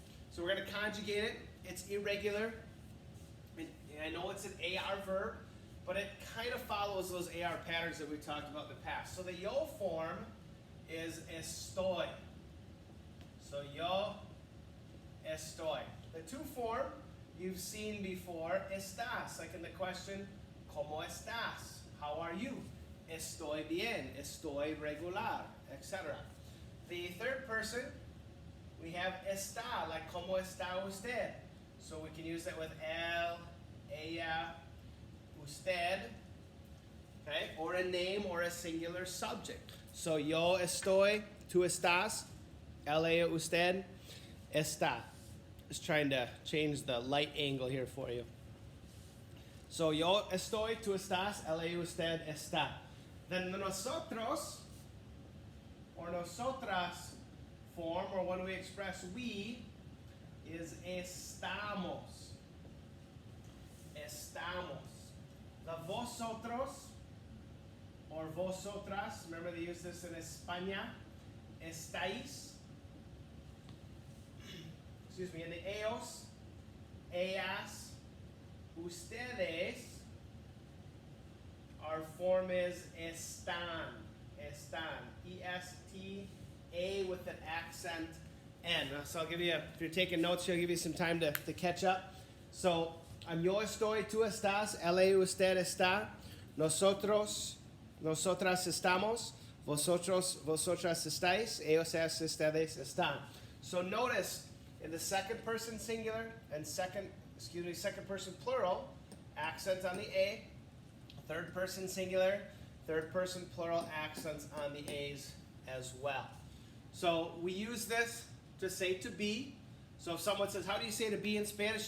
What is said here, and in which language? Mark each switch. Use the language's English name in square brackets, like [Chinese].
[English] So we're going to conjugate it. It's irregular. And I know it's an AR verb, but it kind of follows those AR patterns that we talked about in the past. So the yo form is estoy. So [Spanish] yo estoy. [English] The to form you've seen before, estás. Like in the question, [Spanish] ¿Cómo estás? [English] How are you? [Spanish] Estoy bien. Estoy regular, etc. [English] The third person, we have está, like [Spanish] ¿Cómo está usted? [English] So we can use that with él, ella, usted, okay? Or a name or a singular subject. [Spanish] So yo estoy, tú estás, él, ella, usted, está. [English] Just trying to change the light angle here for you. [Spanish] So yo estoy, tú estás, él, ella, usted, está. [English] Then the nosotros or nosotras form, or when we express we, is estamos. Estamos. The vosotros or vosotras, remember they use this in España, estáis. Excuse me, and the ellos, ellas, ustedes, our form is están. Están. E-S-T-A with an accent N. So I'll give you, if you're taking notes, I'll give you some time to catch up. [Spanish] So, yo estoy, tú estás, él y usted está, nosotros, nosotras estamos, vosotros, vosotras estáis, ellos, ellas, ustedes están. [English] So notice, in the second person singular and second person plural, accent on the A, third person singular, third person plural, accents on the A's as well. So we use this to say to be. So if someone says, how do you say to be in Spanish?